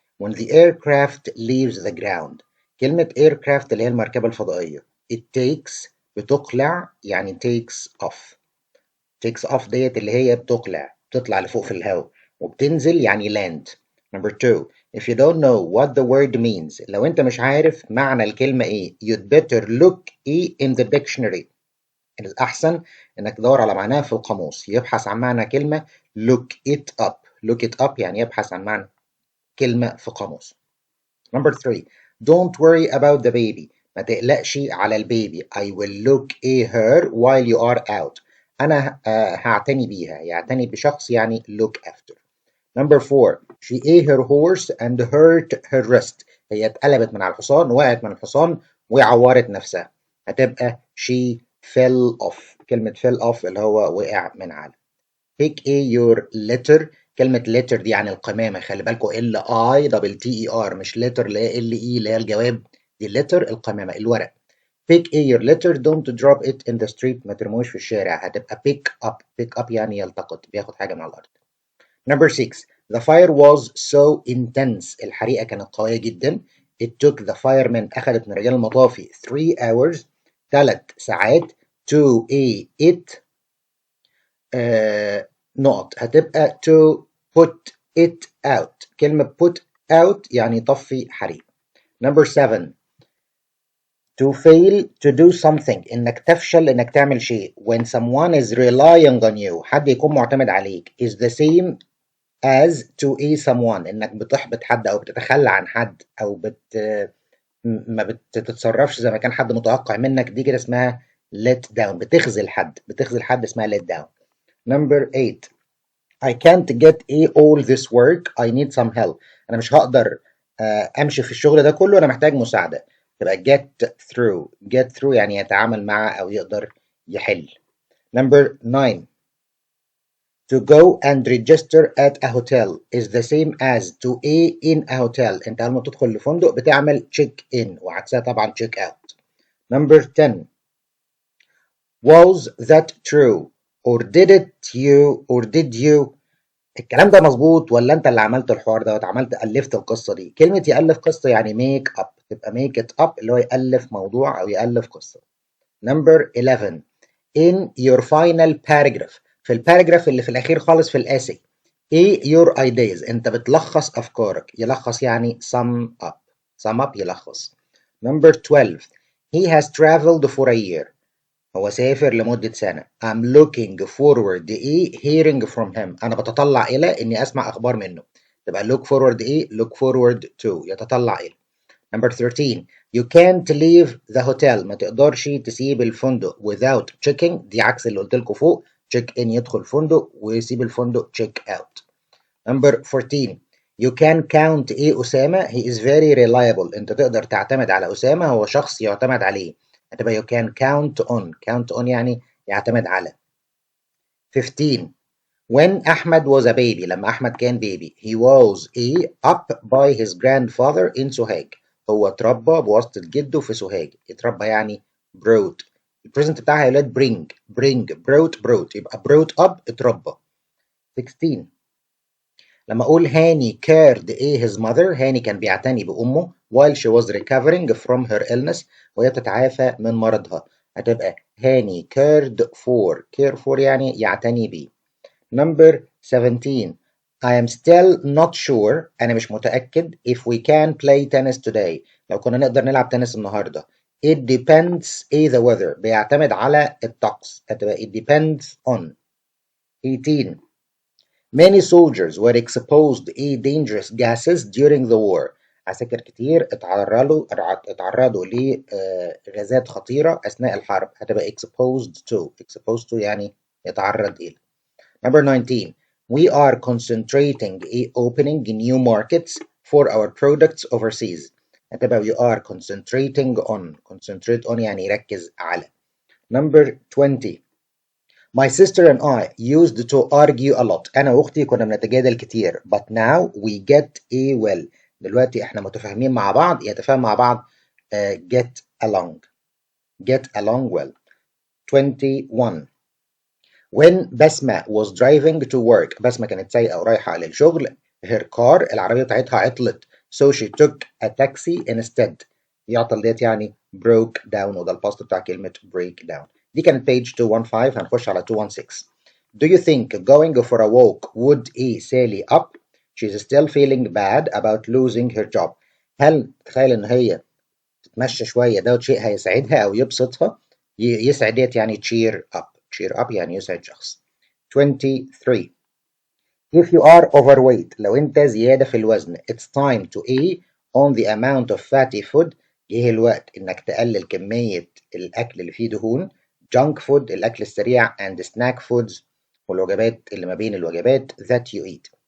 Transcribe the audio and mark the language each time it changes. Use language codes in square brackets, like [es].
[en] When the aircraft leaves the ground. [ar] كلمة aircraft اللي هي المركبة الفضائية. [en] It takes [ar] بتقلع يعني [en] takes off. [ar] takes off ديت اللي هي بتطلع لفوق في الهواء، وبتنزل يعني land. [en] Number 2. If you don't know what the word means، [ar] لو انت مش عارف معنى الكلمة ايه، [en] you'd better look in the dictionary. [ar] الأحسن انك تدور على معناها في القاموس، يبحث عن معنى كلمة [en] look it up. look it up [ar] يعني يبحث عن معنى كلمة في قاموس. [en] Number 3. Don't worry about the baby. [ar] ما تقلقش على البيبي. [en] I will look at her while you are out. [ar] أنا هعتني بيها. يعتني بشخص يعني look after. [en] Number 4. She ate her horse and hurt her wrist. [ar] هي اتقلبت من على الحصان، وقعت من الحصان وعورت نفسها. [en] هتبقى she fell off. [ar] كلمة fell off اللي هو وقع من على. [en] Pick your letter. [ar] كلمة letter دي يعني القمامة، خلي بالكوا L-I-T-T-E-R مش letter اللي هي L-E اللي هي الجواب، دي letter القمامة الورق. [en] Pick your letter. Don't drop it in the street. [ar] ما ترموش في الشارع. [en] هتبقى pick up. [ar] pick up يعني يلتقط، بياخد حاجة من على الأرض. [en] Number 6. The fire was so intense. [ar] الحريقة كانت قوية جدا. [en] It took the firemen. [ar] أخذت من رجال المطافي [en] 3 hours. [ar] 3 ساعات. [en] To it [ar] نقط. [en] هتبقى to put it out. [ar] كلمة put out يعني يطفي حريق. [en] Number 7. To fail to do something. [ar] إنك تفشل إنك تعمل شيء. [en] When someone is relying on you. [ar] حد يكون معتمد عليك [en] is the same as to someone. [ar] إنك بتحبط حد أو بتتخلى عن حد أو ما بتتصرفش زي ما كان حد متوقع منك، دي كده اسمها let down. بتخذل حد اسمها let down. [en] Number 8. I can't get all this work. I need some help. [ar] أنا مش هقدر أمشي في الشغل ده كله، أنا محتاج مساعدة. تبقى get through يعني يتعامل مع أو يقدر يحل. [en] Number 9. To go and register at a hotel is the same as to in a hotel. [ar] أنت لما تدخل لفندق بتعمل check in، وعكسها طبعا check out. [en] Number 10. Was that true? Or did you [ar] الكلام ده مظبوط ولا انت اللي عملت الحوار ده ألفت القصة دي؟ كلمة يألف قصة يعني make up. تبقى make it up اللي هو يألف موضوع أو يألف قصة. [en] Number 11. In your final paragraph. [ar] في الباراجراف اللي في الأخير خالص في الاسي. [en] ايه your ideas. [ar] انت بتلخص أفكارك. يلخص يعني sum up يلخص. [en] Number 12. He has traveled for a year. [ar] هو سافر لمدة سنة. [en] I'm looking forward hearing from him. [ar] أنا بتطلع إلى إني أسمع أخبار منه. [en] تبقى look forward look forward to [ar] يتطلع إلى. [en] Number 13. You can't leave the hotel. [ar] ما تقدرش تسيب الفندق [en] without checking. [ar] دي عكس اللي قلت لكم فوق. [en] check in [ar] يدخل الفندق ويسيب الفندق [en] check out. Number 14. You can count Osama. He is very reliable. [ar] أنت تقدر تعتمد على أسامة، هو شخص يعتمد عليه. هتبقى [en] you can count on [ar] يعني يعتمد على. 15. [en] When Ahmed was a baby. [ar] لما أحمد كان baby. [en] He was up by his grandfather in Sohag. [ar] هو اتربى بواسطة جده في سوهاج. اتربى يعني brought. البريزنت بتاعها يا ولاد [en] bring brought [ar] يبقى brought up اتربى. 16. [en] لما أقول Hany cared his mother. [ar] هاني كان بيعتني بأمه [en] while she was recovering from her illness. [ar] وهي بتتعافى من مرضها. هتبقى هاني cared for يعني يعتني بيه. [en] Number 17. I am still not sure. [ar] أنا مش متأكد [en] if we can play tennis today. [ar] لو كنا نقدر نلعب تنس النهاردة. [en] It depends the weather. [ar] بيعتمد على الطقس. [en] هتبقى it depends on. 18. Many soldiers were exposed to dangerous gases during the war. [ar] عساكر كتير اتعرضوا لغازات خطيرة أثناء الحرب. هتبقى exposed to يعني يتعرض إلى. [en] Number 19. We are concentrating opening new markets for our products overseas. [ar] هتبقى [en] we are concentrate on [ar] يعني يركز على. [en] Number 20. My sister and I used to argue a lot. [ar] أنا وأختي كنا بنتجادل كتير. [en] But now we get well. [ar] دلوقتي احنا متفاهمين مع بعض، يتفاهم مع بعض [en] get along. Get along well. 21. When Basma was driving to work, [ar] بسمة كانت سايقة ورايحة للشغل، [en] her car [ar] العربية بتاعتها عطلت. [en] So she took a taxi instead. [ar] يعطل ديت يعني broke down، وده الباست بتاع كلمة break down. دي كانت page 215. هنخش على 216. [en] Do you think going for a walk would ease Sally up? She's still feeling bad about losing her job. [ar] هل تخيل ان هي تتمشى شوية دوت شيء هيسعدها أو يبسطها؟ يسعد ديت يعني [en] cheer up. [ar] cheer up يعني يسعد شخص. 23. [en] If you are overweight، [ar] لو أنت زيادة في الوزن، [en] it's time to eat on the amount of fatty food. [ar] جه الوقت إنك تقلل كمية الأكل اللي فيه دهون. [en] junk food [ar] الأكل السريع [en] and snack foods [ar] والوجبات اللي ما بين الوجبات [en] that you eat.